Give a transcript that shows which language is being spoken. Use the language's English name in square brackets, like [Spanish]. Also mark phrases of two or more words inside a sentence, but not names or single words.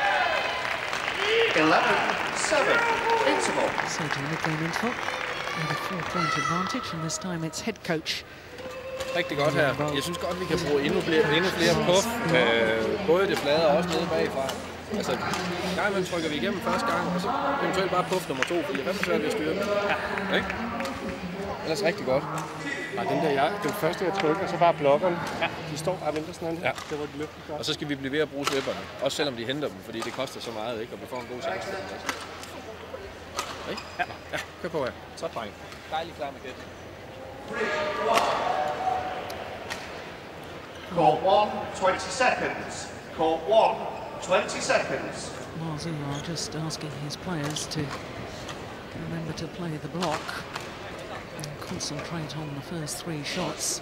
[English] 11-7. Interval. So to mid-game interval, with a 4-point advantage, and this time it's head coach. [Danish] Rigtig godt her. Jeg synes godt, vi kan bruge endnu flere puff. Både det flade og også nede bagfra. Altså, en gang imellem trykker vi igennem første gang, og så eventuelt bare puff nummer 2, fordi hvad forsøger vi at styre? Ja. Ikke? Ellers rigtig godt. Nej, den første jeg trykker, så bare blokkerne. Ja. De står bare og venter sådan her. Ja. Det var de løftet godt. Og så skal vi blive ved at bruge slipperne. Også selvom de henter dem, fordi det koster så meget, ikke? Og vi får en god chance. Ikke? Ja. Ja, kør på her. Så dreng. Dejligt klar med gæt. [English] Court 1, 20 seconds. Court 1, 20 seconds. Mazu are just asking his players to remember to play the block and concentrate on the first 3 shots.